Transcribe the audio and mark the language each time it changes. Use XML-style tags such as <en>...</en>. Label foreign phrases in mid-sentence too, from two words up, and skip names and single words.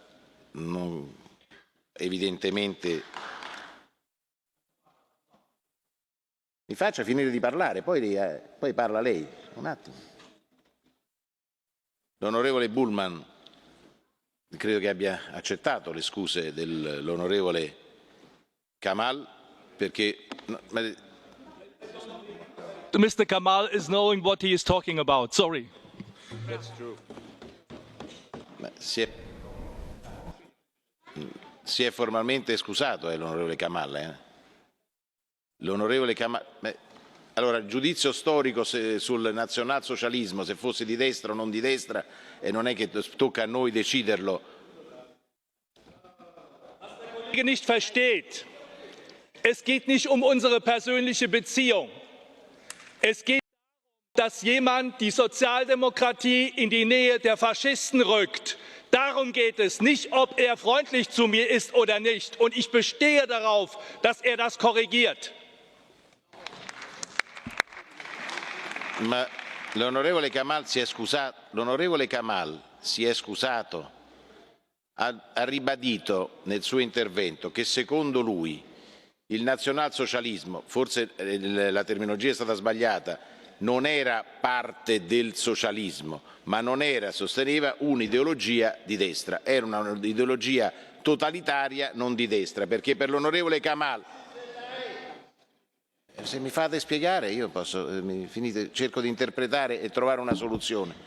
<it>Evidentemente mi faccia finire di parlare, poi parla lei. Un attimo. L'onorevole Bullman credo che abbia accettato le scuse dell'onorevole Kamal perché...</it> <en>Mr. Kamal is knowing what he is talking about. Sorry. That's true.</en> <it>Si è formalmente scusato l'onorevole Kamal. L'onorevole Kamal... Allora, giudizio storico sul nazionalsocialismo, se fosse di destra o non di destra, e non è che tocca a noi deciderlo.</it> <de>Nicht versteht. Es geht nicht um unsere persönliche Beziehung. Es geht darum, dass jemand die Sozialdemokratie in die Nähe der Faschisten rückt. Darum geht es, nicht ob er freundlich zu mir ist oder nicht. Und ich bestehe darauf, dass er das korrigiert.</de> <it>Ma l'onorevole Kamal si è scusato, ha ribadito nel suo intervento che secondo lui il nazionalsocialismo, forse la terminologia è stata sbagliata, non era parte del socialismo, ma non era, sosteneva, un'ideologia di destra, era un'ideologia totalitaria non di destra, perché per l'onorevole Kamal, se mi fate spiegare io posso, cerco di interpretare e trovare una soluzione.</it>